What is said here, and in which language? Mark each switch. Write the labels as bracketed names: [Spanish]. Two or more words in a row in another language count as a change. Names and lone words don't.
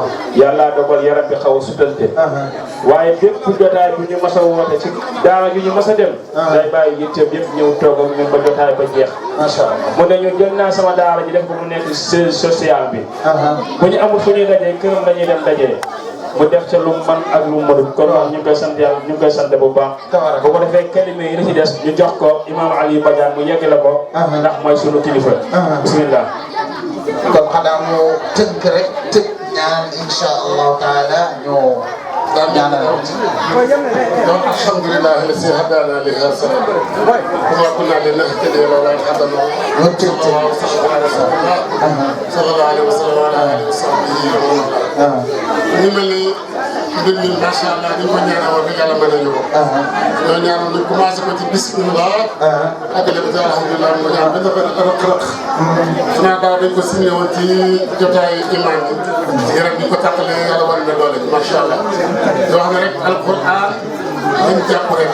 [Wolof] yàlla dogal yaram bi xaw a sutante waaye bépp jotaay bu ñu mas a woote ci daara ju ñu mas a dem day bàyyi yitteem yëpp ñëw toog ak ñun ba jotaay ba jeex [Arabic] ما شاء الله [Wolof] mu ne ñu jël naa sama daara ji def ko mu nekk [French] siège social [Wolof] bi bu ñu amul fu ñuy dajee këram la ñuy dem dajee mu def ca lu man ak lu mënul kon ñu ngi koy sant yàlla ñu ngi koy sant bu baax bu ko defee kalime yi la ci des ñu jox ko imam Aliou Badiane mu yeggale ko ndax mooy sunu kilifa bismillah kon xanaa mu tënk rek tëj ñaan [Arabic] إن شاء الله تعالى [Wolof] ñu ñaanal [Arabic] donc alhamdulillah الذي هدانا لهذا وما كنا لنهتدي لولا ان هدانا الله صلى الله عليه وسلم على اله وصحبه ومن [Wolof] ñu mel ni mbir mi macha allah ni ko ñaanal wax dëgg yàlla mën nañu ko. ñoo ñaanal ñu commencé ko ci bismillah. àggale ko ci alhamdulilah mu ñaan benn rëq-rëq. xanaa daaw dañ ko signé woon ci jotaayu imaam bi. yaram bi ñu ko tàqalee yàlla war na doole [Arabic] ما شاء الله. [Wolof] yoo xam ne rek alquran dañ jàpp rek.